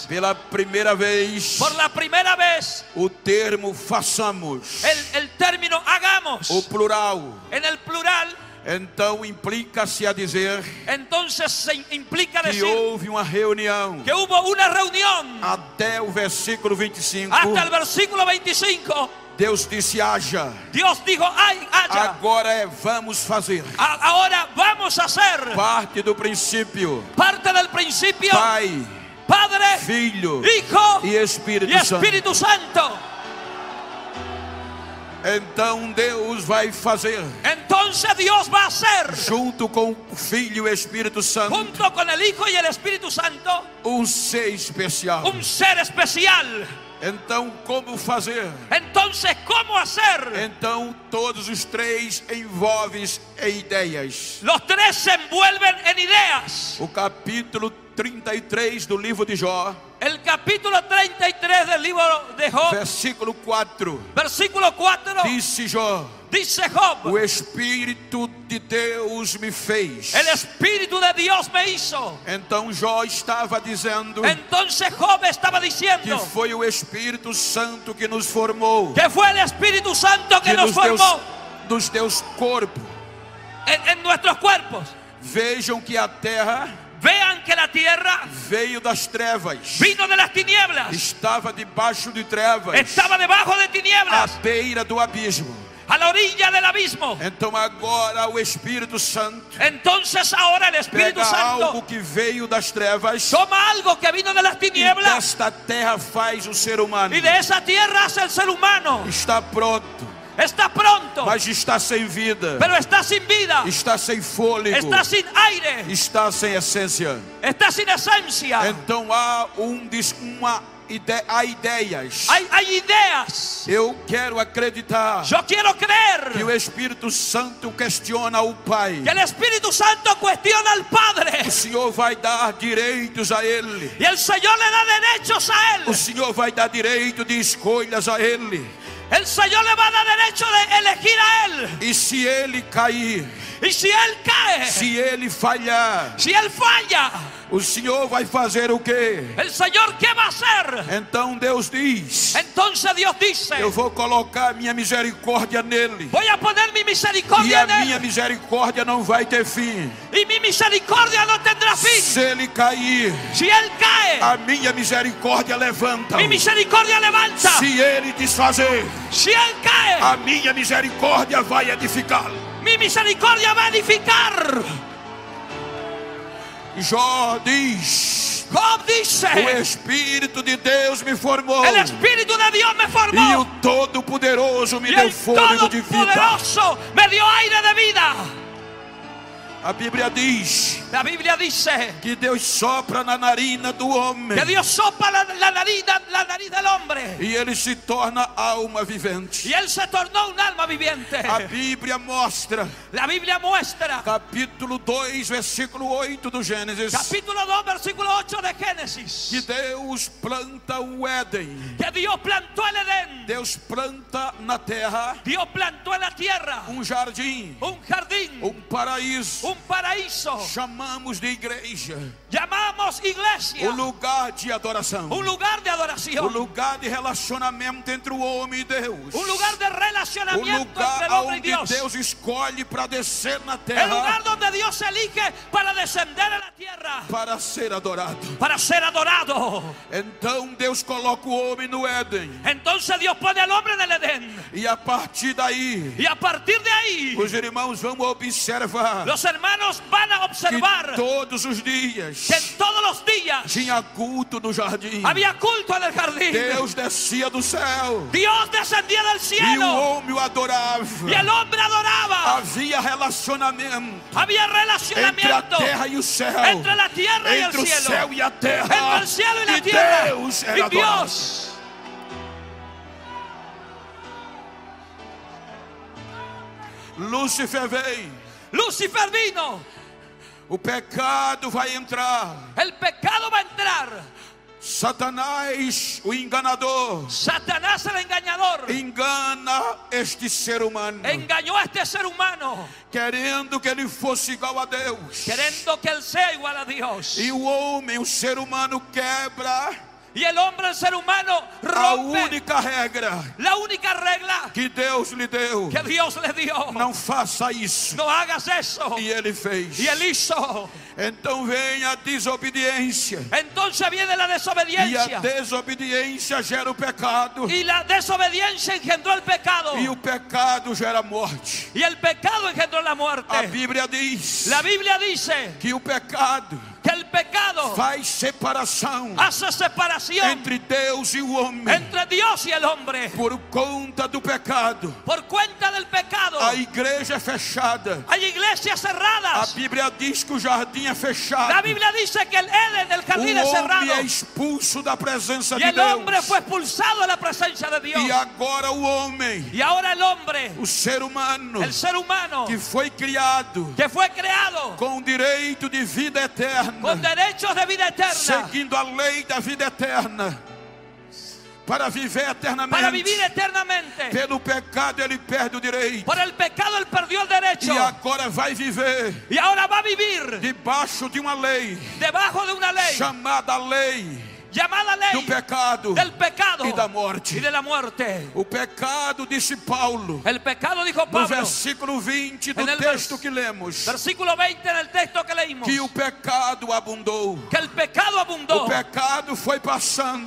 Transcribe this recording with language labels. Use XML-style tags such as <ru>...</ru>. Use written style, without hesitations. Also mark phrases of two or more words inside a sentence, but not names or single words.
<pt>Pela primeira vez,</pt> <es>Por la primera vez,</es> <pt>o termo façamos,</pt> <es>el término hagamos,</es> <pt>o plural,</pt> <es>en el plural,</es> <pt>então implica-se a dizer</pt> <es>entonces se implica que decir</es> <pt>houve uma reunião</pt> <es>que hubo una reunión.</es> <pt>até o versículo 25.</pt> <es>Hasta el versículo 25,</es> <pt>Deus disse: haja.</pt> <es>Dios dijo, haya.</es> <pt>Agora vamos fazer.</pt> <es>Ahora vamos a hacer</es> <pt>Parte do princípio.</pt> <es>parte del principio.</es> <pt>Pai,</pt> <es>Padre,</es> <pt>Filho</pt> <es>Hijo</es> <pt>e Espírito</pt> <es>y</es> <pt>Santo.</pt> <es>Espíritu Santo.</es> <pt>Então Deus vai fazer,</pt> <es>Entonces Dios va a hacer,</es> <pt>junto com o Filho e o Espírito Santo,</pt> <es>junto con el Hijo y el Espíritu Santo,</es> <pt>ser especial.</pt> <es>un ser especial.</es> <pt>Então, como fazer?</pt> <es>Entonces, ¿cómo hacer?</es> <pt>Então, todos os três envolvem em ideias.</pt> <es>Los tres se envuelven en ideas.</es> <pt>O capítulo 33 do livro de Jó,</pt> <es>El capítulo 33 del libro de Job,</es> <pt>versículo 4,</pt> <es>versículo 4,</es> <pt>disse Jó:</pt> <es>dice Job:</es> <pt>o Espírito de Deus me fez.</pt> <es>el Espíritu de Dios me hizo.</es> <pt>Então Jó estava dizendo</pt> <es>Entonces Job estaba</es> <pt>que</pt> <es>diciendo</es> <pt>foi o Espírito Santo que nos formou,</pt> <es>que fue el Espíritu Santo que nos formó</es> <pt>nos deu corpo.</pt> <es>en nuestros cuerpos.</es> <pt>Vejam que a terra</pt> <es>Vean que la tierra</es> <pt>veio das trevas,</pt> <es>vino de las tinieblas,</es> <pt>estava debaixo de trevas,</pt> <es>estaba debajo de</es> <pt>à</pt> <es>tinieblas,</es> <pt>beira do abismo.</pt> <es>a la orilla del abismo.</es> <pt>Então agora o Espírito Santo</pt> <es>Entonces ahora el Espíritu</es> <pt>pega</pt> <es>Santo</es> <pt>algo que veio das trevas</pt> <es>toma algo que vino de las</es> <pt>e</pt> <es>tinieblas</es> <pt>desta terra faz o ser humano.</pt> <es>y de esa tierra hace el ser humano.</es> <pt>Está pronto,</pt> <es>Está pronto,</es> <pt>mas está sem vida,</pt> <es>pero está sin vida,</es> <pt>está sem fôlego,</pt> <es>está sin aire,</es> <pt>está sem essência.</pt> <es>está sin esencia.</es> <pt>Então há há ideias.</pt> <es>Hay ideas.</es> <pt>Eu quero acreditar</pt> <es>Yo quiero</es> <pt>que</pt> <es>creer</es> <pt>o Espírito Santo questiona o Pai.</pt> <es>que el Espíritu Santo cuestiona al Padre</es> <pt>O Senhor vai dar direitos a Ele.</pt> <es>y el Señor le da derechos a</es> <pt>O</pt> <es>Él.</es> <pt>Senhor vai dar direito de escolhas a Ele.</pt> <es>El Señor le va a dar derecho de elegir a Él.</es> <pt>E se Ele cair,</pt> <es>Y si Él cae,</es> <pt>se Ele falhar,</pt> <es>si Él falla,</es> <pt>o Senhor vai fazer o quê?</pt> <es>el Señor, ¿qué va a hacer?</es> <pt>Então Deus diz:</pt> <es>Entonces Dios dice:</es> <pt>eu vou colocar minha misericórdia nele.</pt> <es>voy a poner mi</es> <pt>E</pt> <es>misericordia</es> <pt>a</pt> <es>en</es> <pt>minha</pt> <es>Él,</es> <pt>misericórdia não vai ter fim.</pt> <es>y mi misericordia no tendrá fin.</es> <pt>Se ele cair,</pt> <es>Si Él cae,</es> <pt>a minha misericórdia levanta.</pt> <es>mi misericordia levanta.</es> <pt>Se ele desfazer,</pt> <es>Si Él cae,</es> <pt>a minha misericórdia vai edificar.</pt> <es>mi misericordia va a edificar.</es> <pt>Jó diz:</pt> <es>Job</es> <pt>o</pt> <es>dice:</es> <pt>Espírito de Deus me formou,</pt> <es>el Espíritu de Dios me</es> <pt>e o</pt> <es>formó,</es> <pt>Todo-Poderoso me</pt> <es>y</es> <pt>deu</pt> <es>el</es> <pt>fôlego de vida.</pt> <es>Todopoderoso me dio aire de vida.</es> <pt>A Bíblia diz</pt> <es>La Biblia dice</es> <pt>que Deus sopra na narina do homem</pt> <es>que Dios sopla la nariz del hombre,</es> <pt>e ele se torna alma vivente.</pt> <es>y Él se tornó un alma viviente.</es> <pt>A Bíblia mostra,</pt> <es>La Biblia muestra,</es> <pt>capítulo 2, versículo 8 do Gênesis,</pt> <es>capítulo 2, versículo 8 de Génesis,</es> <pt>que Deus planta o Éden.</pt> <es>que Dios plantó el Edén.</es> <pt>Deus planta na terra</pt> <es>Dios plantó en la tierra</es> <pt>jardim,</pt> <es>un jardín,</es> <pt>paraíso.</pt> <es>un paraíso.</es> <pt>Chamamos de igreja,</pt> <es>Llamamos iglesia,</es> <pt>o lugar de adoração,</pt> <es>un lugar de</es> <pt>o</pt> <es>adoración,</es> <pt>lugar de relacionamento entre o homem e Deus,</pt> <es>un lugar de</es> <pt>o</pt> <es>relacionamiento entre</es> <pt>lugar</pt> <es>el hombre y</es> <pt>onde</pt> <es>Dios,</es> <pt>Deus escolhe para descer na</pt> <es>el</es> <pt>terra</pt> <es>lugar donde Dios elige para descender a la tierra,</es> <pt>para ser adorado.</pt> <es>para ser adorado.</es> <pt>Então Deus coloca o homem no Éden,</pt> <es>Entonces Dios pone al hombre en el Edén,</es> <pt>e a partir daí</pt> <es>y a partir de ahí</es> <pt>os irmãos vão observar</pt> <es>los hermanos van a</es> <pt>que</pt> <es>observar</es> <pt>todos os dias</pt> <es>que todos los días</es> <pt>tinha culto no jardim.</pt> <es>había culto en el jardín.</es> <pt>Deus descia do céu</pt> <es>Dios descendía del</es> <pt>e o</pt> <es>cielo</es> <pt>homem o adorava.</pt> <es>y el hombre adoraba.</es> <pt>Havia relacionamento</pt> <es>Había</es> <pt>entre a</pt> <es>relacionamiento</es> <pt>terra e o céu,</pt> <es>entre la tierra y el</es> <pt>entre o</pt> <es>cielo,</es> <pt>céu e a terra,</pt> <es>entre el cielo y la</es> <pt>e</pt> <es>tierra,</es> <pt>Deus era</pt> <es>y</es> <pt>adorado.</pt> <es>Dios.</es> <pt>Lúcifer vem,</pt> <es>Lucifer vino,</es> <pt>o pecado vai entrar,</pt> <es>el pecado va a entrar,</es> <pt>Satanás, o enganador,</pt> <es>Satanás el engañador</es> <pt>engana este ser humano,</pt> <es>engañó a este ser humano,</es> <pt>querendo que ele fosse igual a Deus.</pt> <es>queriendo que él sea igual a Dios.</es> <pt>E o homem, o ser humano, quebra</pt> <es>Y el hombre, el ser humano,</es> <pt>a</pt> <es>rompe</es> <pt>única regra</pt> <es>la única regla</es> <pt>que Deus lhe deu.</pt> <es>que Dios le dio.</es> <pt>Não faça isso.</pt> <es>No hagas eso.</es> <pt>E ele fez.</pt> <es>Y él hizo.</es> <pt>Então vem a desobediência.</pt> <es>Entonces viene la</es> <pt>E a</pt> <es>desobediencia.</es> <pt>desobediência gera o pecado.</pt> <es>Y la desobediencia engendró el pecado.</es> <pt>E o pecado gera morte.</pt> <es>Y el pecado engendró la</es> <pt>A</pt> <es>muerte.</es> <pt>Bíblia diz</pt> <es>La Biblia dice</es> <pt>que o pecado</pt> <es>que el pecado</es> <pt>faz separação</pt> <es>hace separación</es> <pt>entre Deus e o homem.</pt> <es>entre Dios y el hombre.</es> <pt>Por conta do pecado,</pt> <es>Por cuenta del pecado</es> <pt>a igreja é fechada.</pt> <es>hay iglesias</es> <pt>A</pt> <es>cerradas.</es> <pt>Bíblia diz que o jardim é fechado.</pt> <es>La Biblia dice que el Edén, el</es> <pt>O</pt> <es>jardín es cerrado.</es> <pt>homem é expulso da presença</pt> <es>Y</es> <pt>de</pt> <es>el hombre</es> <pt>Deus.</pt> <es>fue expulsado de la presencia de Dios.</es> <pt>E agora o homem,</pt> <es>Y ahora el hombre,</es> <pt>o ser humano,</pt> <es>el ser humano,</es> <pt>que foi criado</pt> <es>que fue creado</es> <pt>com direito de vida eterna,</pt> <es>con derechos de vida eterna,</es> <pt>seguindo a lei da vida eterna, para viver</pt> <es>para vivir</es> <pt>eternamente.</pt> <es>eternamente.</es> <pt>Pelo pecado ele perde o direito.</pt> <es>Por el pecado él perdió el derecho.</es> <pt>E agora vai viver</pt> <es>Y ahora va a vivir</es> <pt>debaixo de uma lei</pt> <es>debajo de una ley</es> <pt>chamada lei</pt> <es>llamada</es> <pt>do</pt> <es>ley</es> <pt>pecado</pt> <es>del pecado</es> <pt>e da</pt> <es>y</es> <pt>morte.</pt> <es>de la muerte.</es> <pt>O pecado, disse Paulo,</pt> <es>El pecado, dijo</es> <pt>no</pt> <es>Pablo,</es> <pt>versículo 20 do</pt> <es>En el</es> <pt>texto que lemos,</pt> <es>versículo 20 en el texto que leímos,</es> <pt>que o pecado abundou.</pt> <es>que el pecado abundó.</es> <pt>O pecado foi passando</pt>